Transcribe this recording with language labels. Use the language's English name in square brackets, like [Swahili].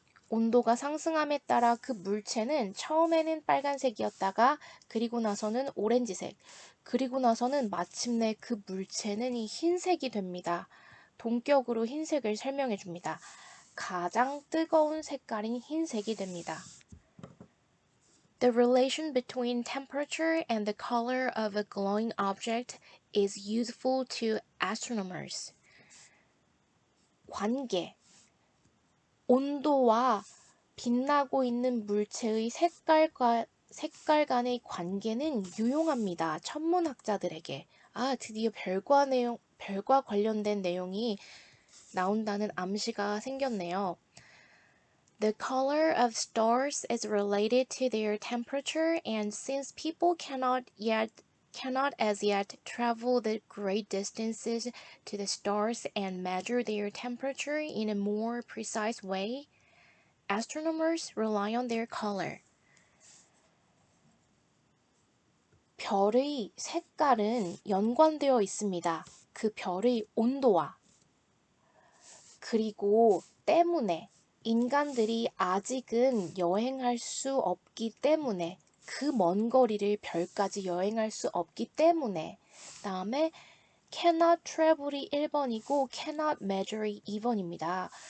[Korean] 온도가 상승함에 따라 그 물체는 처음에는 빨간색이었다가 그리고 나서는 오렌지색, 그리고 나서는 마침내 그 물체는 이 흰색이 됩니다. 동격으로 흰색을 설명해 줍니다. 가장 뜨거운 색깔인 흰색이 됩니다. [English] The relation between temperature and the color of a glowing object is useful to astronomers. [Korean] 관계, 온도와 빛나고 있는 물체의 색깔 간의 관계는 유용합니다. 천문학자들에게. 드디어 별과 관련된 내용이 나온다는 암시가 생겼네요. [English] The color of stars is related to their temperature, and since people cannot as yet travel the great distances to the stars and measure their temperature in a more precise way, astronomers rely on their color. [Korean] 별의 색깔은 연관되어 있습니다. 그 별의 온도와. 그리고 때문에 인간들이 아직은 여행할 수 없기 때문에 그 먼 거리를 별까지 여행할 수 없기 때문에 다음에 [English] cannot travel [Korean] 이 1번이고 [English] cannot measure [Korean] 이 2번입니다.